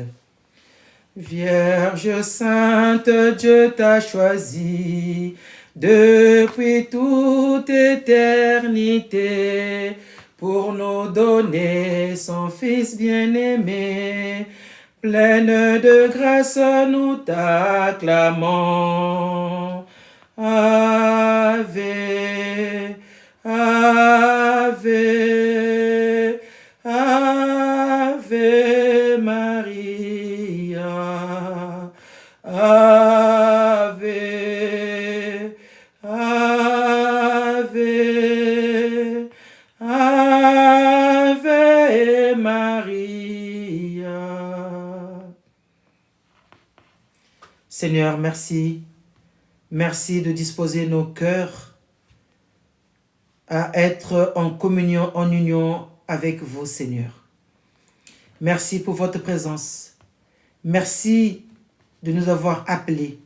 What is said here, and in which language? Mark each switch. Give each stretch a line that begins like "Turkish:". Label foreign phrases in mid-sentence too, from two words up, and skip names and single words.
French: Vierge Sainte, Dieu t'a choisie depuis toute éternité pour nous donner son Fils bien-aimé. Pleine de grâce, nous t'acclamons.
Latin: Ave, Ave, Ave Maria, Ave, Ave, Ave Maria.
French: Seigneur, merci. Merci de disposer nos cœurs à être en communion, en union avec vous, Seigneur. Merci pour votre présence. Merci de nous avoir appelés.